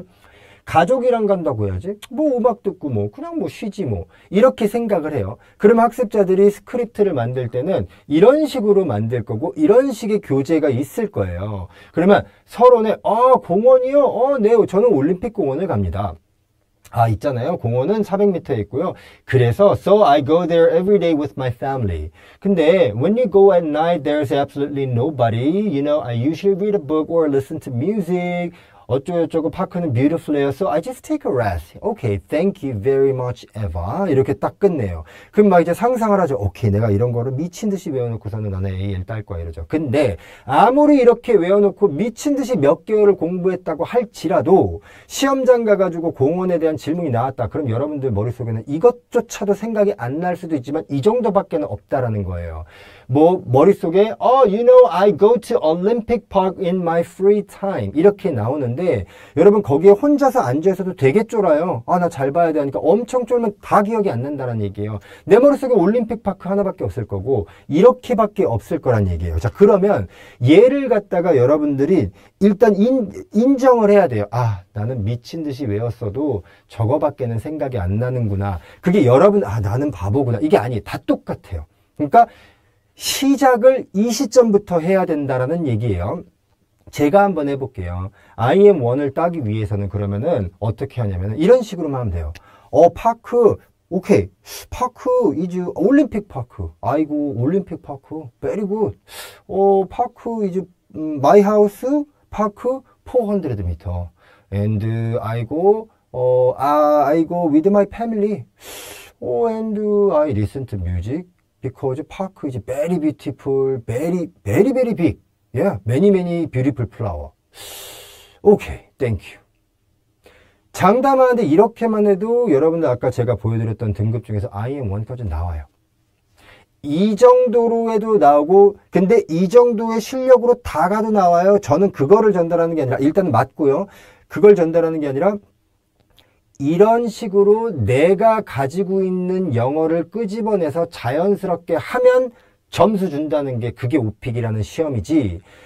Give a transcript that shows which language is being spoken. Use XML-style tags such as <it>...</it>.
<ko>나는 가족이랑 간다고 해야지 뭐 음악 듣고 뭐 그냥 뭐 쉬지 뭐 이렇게 생각을 해요. 그러면 학습자들이 스크립트를 만들 때는 이런 식으로 만들 거고 이런 식의 교재가 있을 거예요. 그러면 서론에 공원이요? 네, 저는 올림픽 공원을 갑니다. 있잖아요. 공원은 400m에 있고요. 그래서</ko> <en>so I go there every day with my family.</en> <ko>근데</ko> <en>when you go at night, there's absolutely nobody. You know, I usually read a book or listen to music.</en> <ko>어쩌고저쩌고 파크는 beautiful해요.</ko> <en>So I just take a rest. Okay, thank you very much, Eva.</en> <ko>이렇게 딱 끝내요. 그럼 막 이제 상상을 하죠. 오케이, 내가 이런 거를 미친 듯이 외워놓고서는 나는 A를 딸 거야 이러죠. 근데 아무리 이렇게 외워놓고 미친 듯이 몇 개월을 공부했다고 할지라도 시험장 가가지고 공원에 대한 질문이 나왔다. 그럼 여러분들 머릿속에는 이것조차도 생각이 안 날 수도 있지만 이 정도밖에는 없다라는 거예요. 뭐 머릿속에</ko> <en>you know I go to Olympic Park in my free time</en> <ko>이렇게 나오는데 여러분 거기에 혼자서 앉아있어도 되게 쫄아요. 나 잘 봐야 돼 하니까 엄청 쫄면 다 기억이 안 난다는 얘기예요. 내 머릿속에 올림픽 파크 하나밖에 없을 거고 이렇게밖에 없을 거란 얘기예요. 자, 그러면 얘를 갖다가 여러분들이 일단 인정을 해야 돼요. 나는 미친 듯이 외웠어도 저거밖에는 생각이 안 나는구나. 그게 여러분 나는 바보구나. 이게 아니에요. 다 똑같아요. 그러니까 시작을 이 시점부터 해야 된다라는 얘기예요. 제가 한번 해볼게요. IM1을 따기 위해서는 그러면은 어떻게 하냐면은 이런 식으로만 하면 돼요.</ko> <en>파크, 오케이. 파크 이즈 올림픽 파크.</en> <ko>아이고,</ko> <en>올림픽 파크. very good. 파크 이즈 my house 파크 400m. and I go with my family. and I listen to music. Because park is very beautiful, very, very, very big. Yeah, many, many beautiful flower. Okay, thank you.</en> <ko>장담하는데 이렇게만 해도 여러분들 아까 제가 보여드렸던 등급 중에서 IM1까지 나와요. 이 정도로 해도 나오고, 근데 이 정도의 실력으로 다 가도 나와요. 저는 그거를 전달하는 게 아니라, 일단 맞고요. 그걸 전달하는 게 아니라, 이런 식으로 내가 가지고 있는 영어를 끄집어내서 자연스럽게 하면 점수 준다는 게 그게 오픽이라는 시험이지.</ko>